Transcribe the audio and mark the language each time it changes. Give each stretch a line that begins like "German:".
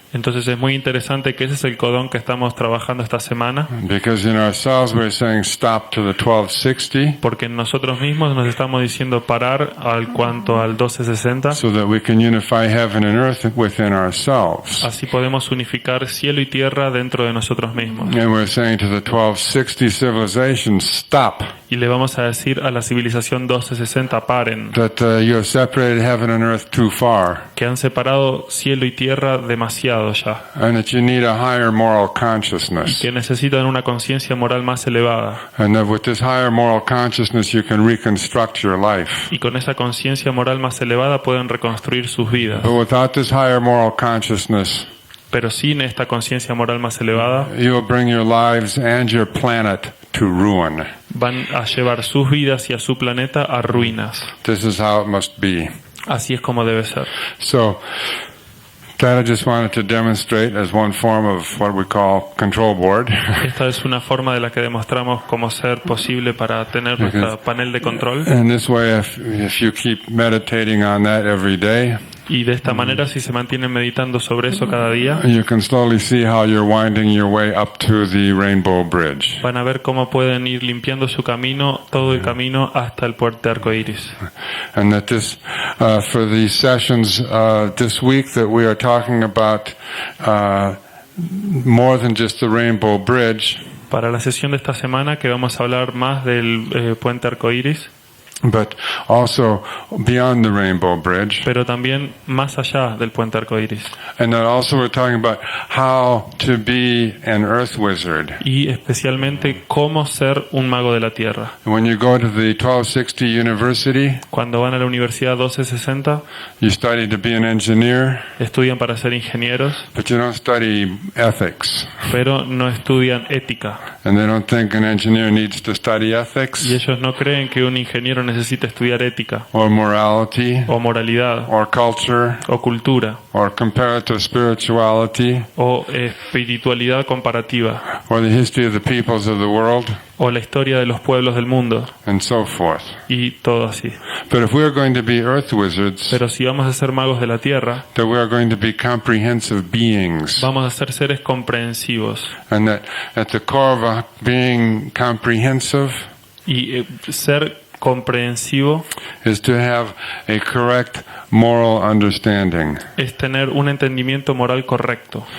Spanish: Entonces es muy interesante que ese es el codón que estamos trabajando esta semana,
English: Because in ourselves we're saying stop to the 1260,
Spanish: porque nosotros mismos nos estamos diciendo parar al cuanto al 1260,
English: so that we can unify heaven and earth within ourselves.
Spanish: así podemos unificar cielo y tierra dentro de nosotros mismos.
English: And we're saying to the 1260 civilization, stop.
Spanish: Y le vamos a decir a la civilización 1260, paren,
English: That you have separated heaven and earth too far,
Spanish: que han separado cielo y tierra demasiado ya,
English: and that you need a higher moral consciousness.
Spanish: que necesitan una conciencia moral más elevada.
English: And that with this higher moral consciousness you can reconstruct your life.
Spanish: Y con esa conciencia moral más elevada pueden reconstruir sus vidas.
English: But without this higher moral consciousness,
Spanish: Pero sin esta conciencia moral más elevada,
English: you will bring your lives and your planet to ruin.
Spanish: van a llevar sus vidas y a su planeta a ruinas.
English: This is how it must be.
Spanish: Así es como debe ser.
English: So, That I just wanted to demonstrate as one form of what we call control board.
Spanish: Esta es una forma de la que demostramos cómo ser posible para tener nuestro panel de control.
English: And this way, if you keep meditating on that every day,
Spanish: Y de esta manera, si se mantienen meditando sobre eso cada día,
English: you can slowly see how you're winding your way up to the Rainbow Bridge.
Spanish: van a ver cómo pueden ir limpiando su camino, todo el camino hasta el puente arcoíris.
English: And that this, for these sessions this week, that we are talking about more than just the Rainbow Bridge,
Spanish: Para la sesión de esta semana, que vamos a hablar más del puente arcoíris,
English: but also beyond the Rainbow Bridge.
Spanish: pero también más allá del puente arcoíris.
English: And then also we're talking about how to be an earth wizard.
Spanish: Y especialmente cómo ser un mago de la tierra.
English: When you go to the 1260 University,
Spanish: Cuando van a la Universidad 1260,
English: you study to be an engineer,
Spanish: estudian para ser ingenieros,
English: but you don't study ethics.
Spanish: pero no estudian ética.
English: And they don't think an engineer needs to study ethics
Spanish: Y ellos no creen que un ingeniero necesita estudiar ética,
English: or morality
Spanish: o moralidad,
English: or culture
Spanish: o cultura,
English: or comparative spirituality
Spanish: o espiritualidad comparativa,
English: or the history of the peoples of the world
Spanish: o la historia de los pueblos del mundo,
English: and so forth.
Spanish: y todo así.
English: But if we are going to be earth wizards,
Spanish: Pero si vamos a ser magos de la tierra,
English: that we are going to be comprehensive beings,
Spanish: vamos a ser seres comprensivos.
English: and that at the core of being comprehensive
Spanish: Y ser comprensivo
English: is to have a correct moral understanding.
Spanish: es tener un entendimiento moral correcto.